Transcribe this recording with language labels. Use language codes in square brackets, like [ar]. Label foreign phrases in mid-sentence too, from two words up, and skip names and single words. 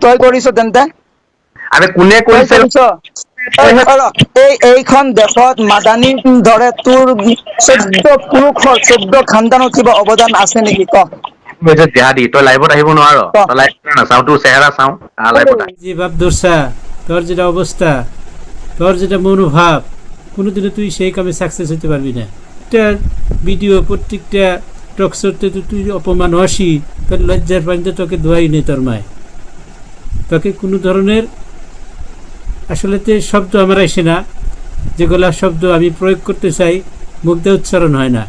[as] তই কৰিছ তেন্তে? আৰে কোনে কৰিছে? এইখন দেশত মাদানী ধৰে তোৰ 14 পুৰুষৰ 14 খানদানৰ কিবা অৱদান আছে নেকি ক? জেহাদী তই লাইভত আহিব নোৱাৰ, তই লাইভ নাচাও, তোৰ চেহেৰা চাওঁ লাইভত [bn] যে ভাব ধরছা, তোর যেটা অবস্থা, তোর যেটা মনোভাব, কোনোদিনও তুই সেই কামে সাকসেস হতে পারবি না। একটা ভিডিও প্রত্যেকটা টকশোতে তুই অপমান হসি, তোর লজ্জার পানিতে তোকে ধোয়াই নেই তোর মায়। তোকে কোনো ধরনের আসলেতে শব্দ আমার আসে না, যেগুলা শব্দ আমি প্রয়োগ করতে চাই মুখ দিয়ে উচ্চারণ হয় না।